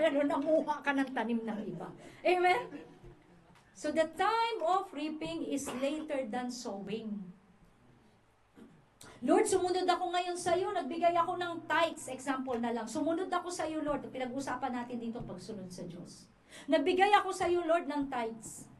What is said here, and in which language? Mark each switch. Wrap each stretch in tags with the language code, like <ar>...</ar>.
<tl>Ano, namuha ka ng tanim ng iba.</tl> <en>Amen? So the time of reaping is later than sowing.</en> <tl>Lord, sumunod ako ngayon sa iyo. Nagbigay ako ng tithes. Example na lang. Sumunod ako sa iyo, Lord. Pinag-usapan natin dito pagsunod sa Diyos. Nagbigay ako sa iyo, Lord, ng tithes.</tl>